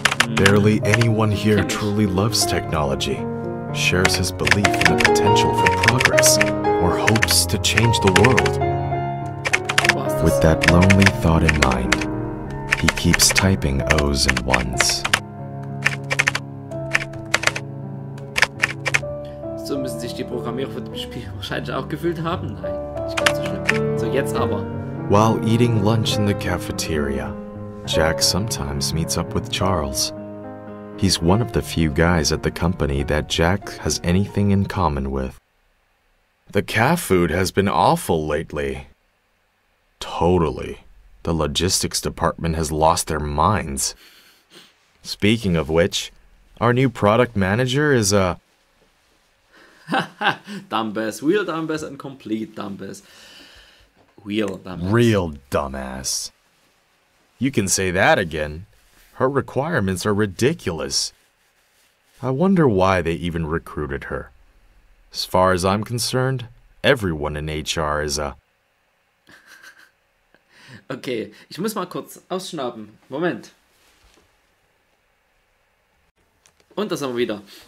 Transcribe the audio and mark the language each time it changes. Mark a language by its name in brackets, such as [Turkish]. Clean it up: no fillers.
[English] Barely anyone here truly loves technology, shares his belief in the potential for progress, or hopes to change the world. With that lonely thought in mind, he keeps typing O's and 1's. [German] So müssen sich die Programmierer von dem Spiel wahrscheinlich auch gefühlt haben. Nein, nicht ganz so schlimm. So, jetzt aber. [English] While eating lunch in the cafeteria, Jack sometimes meets up with Charles. He's one of the few guys at the company that Jack has anything in common with. The calf food has been awful lately. Totally. The logistics department has lost their minds. Speaking of which, our new product manager is a... Dumbass. Real dumbass and complete dumbass. Real dumbass. Real dumbass. You can say that again. Her requirements are ridiculous. I wonder why they even recruited her. As far as I'm concerned, everyone in HR is a... [German] Okay, ich muss mal kurz ausschnappen. Moment. Und das haben wir wieder.